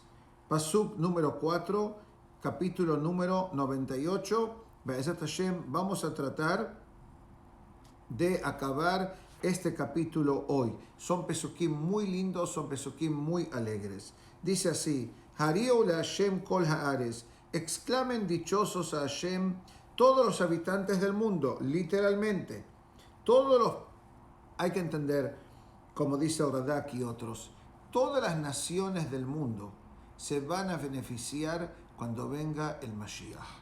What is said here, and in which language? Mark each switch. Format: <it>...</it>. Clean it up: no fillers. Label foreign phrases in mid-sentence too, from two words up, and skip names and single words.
<es>Pasuk número 4, capítulo número 98.</es> <he>בעזרת השם,</he> <es>vamos a tratar de acabar este capítulo hoy. Son pesukim muy lindos, son pesukim muy alegres. Dice así:</es> <he>הריעו להשם כל הארץ,</he> <es>exclamen dichosos a Hashem todos los habitantes del mundo, literalmente. Hay que entender, como dice Radak y otros, todas las naciones del mundo se van a beneficiar cuando venga el Mashiach.</es>